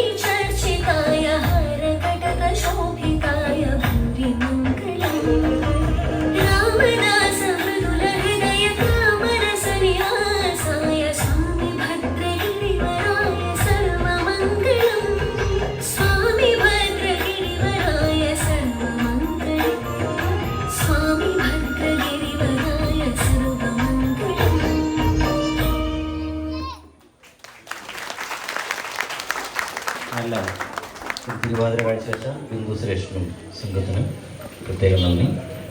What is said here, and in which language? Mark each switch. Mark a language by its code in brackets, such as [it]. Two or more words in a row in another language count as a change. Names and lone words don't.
[sa] चर्चिताय हरकटकशोभिताय भूरिमङ्गलम् रामदास मृदुलहृदय कामरसनिवासाय स्वामि भद्रगिरिवराय सर्वमङ्गलम् स्वामि भद्रगिरिवराय सर्वमङ्गलम् स्वामि भद्रगिरिवराय सर्वमङ्गलम् [ml] നല്ല തിരുവാതിര കാഴ്ചവെച്ച ബിന്ദു സുരേഷിനും സംഘത്തിനും പ്രത്യേകം നന്ദി.